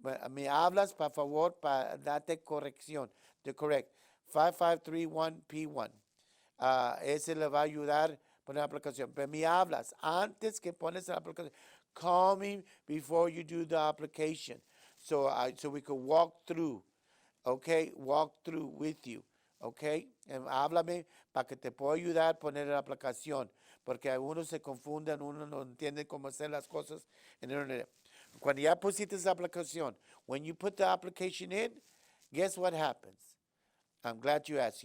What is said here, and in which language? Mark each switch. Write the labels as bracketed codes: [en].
[es] Me hablas, por favor, para darte corrección. [en] To correct. [es] 5531P1. Ese le va a ayudar poner la aplicación. Pero me hablas antes que pones la aplicación. [en] Call me before you do the application. So we could walk through. Okay? Walk through with you. Okay? [es] Háblame para que te pueda ayudar a poner la aplicación. Porque algunos se confunden, uno no entiende cómo hacer las cosas en el internet. Cuando ya pusiste esa aplicación, [en] when you put the application in, guess what happens? I'm glad you asked.